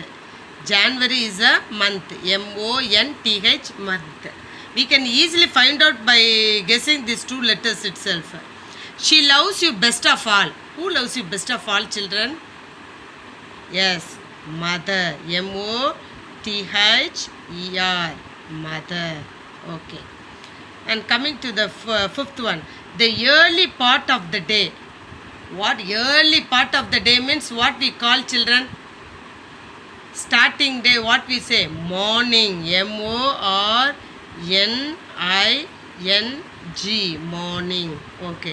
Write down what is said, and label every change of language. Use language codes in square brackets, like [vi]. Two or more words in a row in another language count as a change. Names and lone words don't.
[en] January is a month. M-O-N-T-H, month. We can easily find out by guessing these two letters itself. She loves you best of all. Who loves you best of all, children? Yes, mother. M-O-T-H-E-R, mother. Okay. And coming to the fifth one, the early part of the day. What early part of the day means? What we call, children? Starting day, what we say? Morning. M-O-R-N-I-N-G, morning. Okay.